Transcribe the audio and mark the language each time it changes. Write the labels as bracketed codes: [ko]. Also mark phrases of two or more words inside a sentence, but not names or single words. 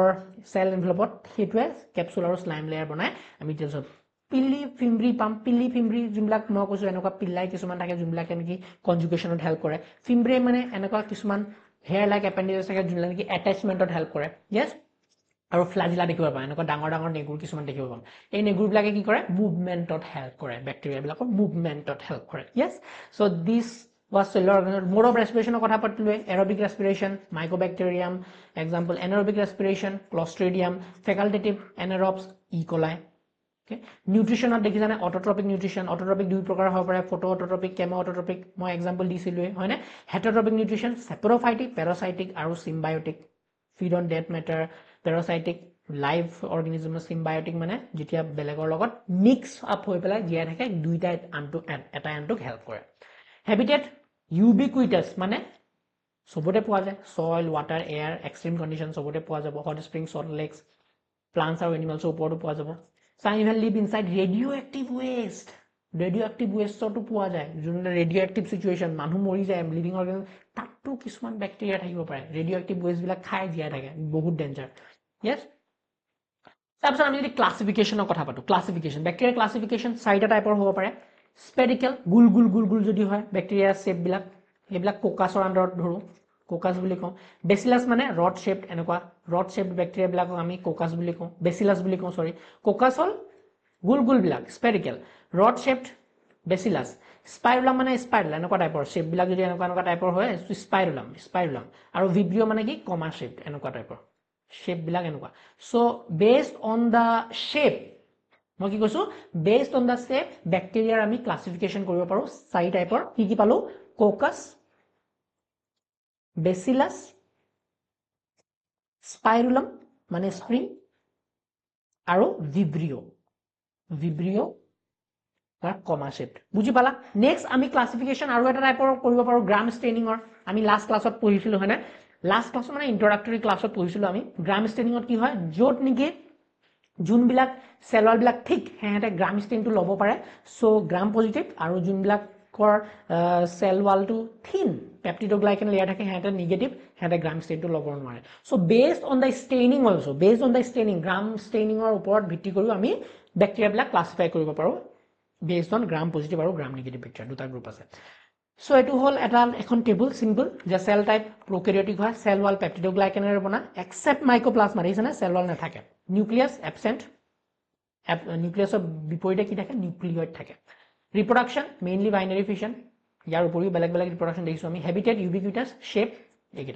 [as] সেল এনভেলপত হেতুৱে ক্যাপসুল আৰু [en] slime layer [as] বনায় আমি ডিটেইলছত পিল্লি ফিম্ব্ৰি পাম পিল্লি ফিম্ব্ৰি যোনবিলাক মই কৈছো এনেকুৱা পিল্লাই কিছুমান থাকে যোনবিলাক নেকি কনজুগেশ্যনত হেল্প কৰে ফিম্ব্ৰি মানে এনেকুৱা কিছুমান [en] hair like appendix [as] থাকে যোনবিলাক নেকি এটাচমেন্টত হেল্প কৰে ইয়েস আৰু ফ্লাজিলা দেখিব পাম এনেকুৱা ডাঙৰ ডাঙৰ নেগুৰ কিছুমান দেখিব পাম এই নেগুৰবিলাকে কি কৰে মুভমেন্টত হেল্প কৰে ব্যাকটেৰিয়া বিলাকৰ মুভমেন্টত হেল্প কৰে ইয়েস [en] so this was cellular organism mode of respiration [as] কথা পাতিলে [en] aerobic respiration mycobacterium example anaerobic respiration clostridium facultative anaerobes E. [as] coli okay nutrition দেখিছানে [en] autotrophic nutrition [as] অটোট্ৰপিক দুই প্ৰকাৰ হ'ব পাৰে [en] photo autotrophic chemo autotrophic [as] মই এক্সাম্পল দিছিলো হয়নে [en] heterotrophic nutrition saprophytic parasitic [as] আৰু সিম্বায়োটিক [en] feed on dead matter parasitic live organism symbiotic [as] মানে যেতিয়া বেলেগৰ লগত [en] mix up [as] হৈ পেলাই জিয়া থাকে দুইটা এটা আনটোক হেল্প কৰে [en] habitat ubiquitous [as] মানে সবতে পোৱা যায় [en] soil water air extreme conditions [as] সবতে পোৱা যাব [en] hot springs salt lakes plants [as] আৰু animals ওপৰতো পোৱা যাব [en] some even live inside radioactive waste [as] তো পোৱা যায় যোনটা [en] radioactive situation [as] মানুহ মৰি যায় লিভিং অৰ্গানিজম তাতো কিছুমান ব্যাকটেৰিয়া থাকিব পাৰে [en] radioactive waste [as] বিলাক খাই জিয়া থাকে বহুত ডেঞ্জাৰ ইয়েস তাৰপিছত আমি যদি ক্লাসিফিকেশনৰ কথা পাতো ক্লাসিফিকেশন ব্যাকটেৰিয়া ক্লাসিফিকেশন চাৰিটা টাইপৰ হ'ব পাৰে স্পেৰিকেল গুল গুল যদি হয় ব্যাকটেৰিয়া শেপ বিলাক এইবিলাক কোকাছৰ আন্ডাৰত ধৰো কোকাছ বুলি কওঁ বেচিলাছ মানে [en] rod shaped [as] এনেকুৱা ৰড শেপড বেক্টেৰিয়া বিলাকক আমি কোকাছ বুলি কওঁ বেচিলাছ বুলি কওঁ সৰি কোকাছ হল গোল গোল বিলাক স্পেৰিকেল [en] rod shaped bacillus [as] স্পাইৰুলাম মানে স্পাইৰেল এনেকুৱা টাইপৰ শেপ বিলাক যদি এনেকুৱা টাইপৰ হয় স্পাইৰুলাম আৰু ভিব্ৰিঅ মানে কি [en] comma shape [as] এনেকুৱা টাইপৰ শেপ বিলাক এনেকুৱা [en] so based on the shape [as] মই কি কৈছো [en] based on the shape [as] বেক্টেৰিয়াৰ আমি ক্লাসিফিকেশন কৰিব পাৰো চাৰি টাইপৰ কি পালো কোকাছ বেচিলাছ স্পাইৰুলাম মানে স্প্ৰিং আৰু ভিব্ৰিঅ [en] comma shape [as] বুজি পালা নেক্সট আমি ক্লাসিফিকেশন আৰু এটা টাইপৰ কৰিব পাৰো গ্ৰাম ষ্টেইনিংৰ আমি [en] last class [as] পঢ়িছিলো হয়নে [en] last class [as] মানে [en] introductory class [as] পঢ়িছিলো আমি গ্ৰাম ষ্টেইনিংত কি হয় য'ত নেকি যোনবিলাক সেল বিলাক ঠিক হেতে গ্ৰাম ষ্টেইনটো ল'ব পাৰে সো [en] gram positive [as] আৰু যোনবিলাকৰ সেল ৱালটো [en] thin peptidoglycan layer [as] থাকে হেতে নেগেটিভ হেতে গ্ৰাম ষ্টেইনটো ল'ব নোৱাৰে [en] so based on the staining also based on the staining [as] গ্ৰাম ষ্টেইনিংৰ ওপৰত ভিত্তি কৰি আমি বেক্টেৰিয়া বিলাক ক্লাসিফাই কৰিব পাৰো [en] based on gram positive [as] আৰু [en] gram negative bacteria [as] দুটা গ্ৰুপ আছে সো এটো হল এখন টেবল সিম্পল যে [en] cell type prokaryotic [as] হয় [en] cell wall [as] পেপটিডোগ্লাইকেনেৰে বনা [en] except mycoplasma [as] দেখিছেনে [en] cell wall [as] নাথাকে [en] nucleus absent [as] নিউক্লিয়াছৰ বিপৰীতে কি থাকে নিউক্লিয়ইড থাকে [en] reproduction mainly binary fission [as] ইয়াৰ উপৰিও বেলেগ বেলেগ ৰিপ্ৰডাকশন দেখিছো আমি [en] habitat ubiquitous shape [as] এইকেইটা